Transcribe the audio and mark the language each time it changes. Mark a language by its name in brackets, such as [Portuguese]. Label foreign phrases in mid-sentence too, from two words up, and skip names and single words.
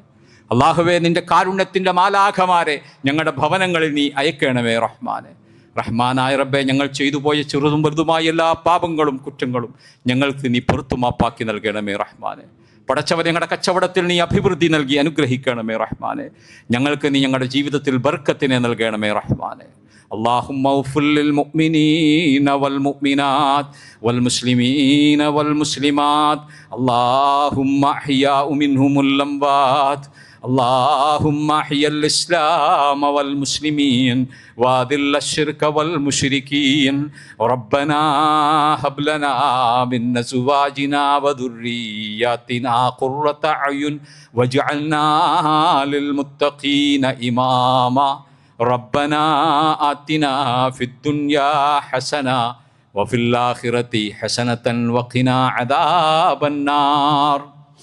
[Malayalam] അള്ളാഹുവെ, നിൻ്റെ കാരുണ്യത്തിൻ്റെ മാലാഖമാരെ ഞങ്ങളുടെ ഭവനങ്ങളിൽ നീ അയക്കണമേ റഹ്മാനെ. റഹ്മാനായ റബ്ബെ, ഞങ്ങൾ ചെയ്തു പോയ ചെറുതും വലുതുമായ എല്ലാ പാപങ്ങളും കുറ്റങ്ങളും ഞങ്ങൾക്ക് നീ പൊറുത്തുമാപ്പാക്കി നൽകണമേ റഹ്മാനെ. പടച്ചവൻ, ഞങ്ങളുടെ കച്ചവടത്തിൽ നീ അഭിവൃദ്ധി നൽകി അനുഗ്രഹിക്കണമേ റഹ്മാനെ. ഞങ്ങൾക്ക് നീ ഞങ്ങളുടെ ജീവിതത്തിൽ ബർക്കത്തിനെ നൽകണമേ റഹ്മാനെ. [Arabic] اللهم اغفر للمؤمنين والمؤمنات والمسلمين والمسلمات اللهم احياء منهم الاموات اللهم احيا الاسلام والمسلمين واذل الشرك والمشركين ربنا هب لنا من ازواجنا وذرياتنا قرة اعين واجعلنا للمتقين اماما ربنا آتنا في الدنيا حسنة وفي الآخرة حسنة وقنا عذاب النار.